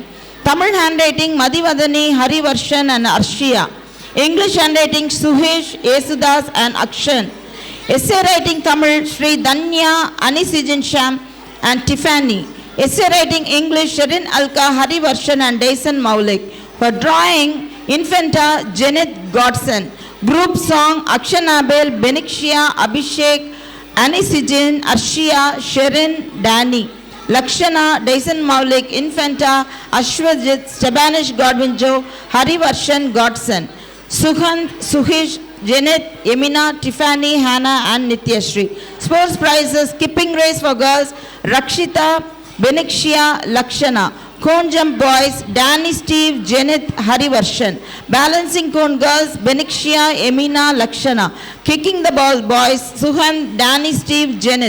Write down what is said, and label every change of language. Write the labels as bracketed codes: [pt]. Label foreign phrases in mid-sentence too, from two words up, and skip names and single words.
[en] Tamil handwriting, Madhivadani, Harivarshan and Arshia. English handwriting, Suhesh, Yesudas and Akshan. Essay writing Tamil, Sri Danya, Anisijan Sham and Tiffany. Essay writing English, Sherin Alka, Hari Varshan and Dyson Maulik. For drawing, Infanta, Janet Godson. Group song, Akshanabel, Benixia, Abhishek, Anisijan, Arshia, Sherin, Danny. Lakshana, Dyson Maulik, Infanta, Ashwajit, Stabanish Godwin Joe, Hari Varshan Godson. Suhant, Suhish, Janet, Yemina, Tiffany, Hannah and Nityashri. Sports prizes, skipping race for girls, Rakshita, Benixia, Lakshana. Cone jump boys, Danny, Steve, Janet, Harivarshan. Balancing cone girls, Benixia, Emina, Lakshana. Kicking the ball boys, Suhan, Danny, Steve, Janet.